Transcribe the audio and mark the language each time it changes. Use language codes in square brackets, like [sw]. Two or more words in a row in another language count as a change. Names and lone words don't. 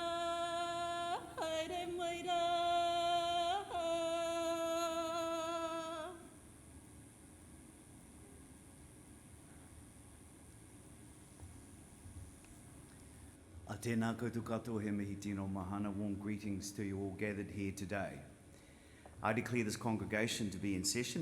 [mi] A tēnā koutou katoa he mihi tino mahana. [en] Warm greetings to you all gathered here today. I declare this congregation to be in session.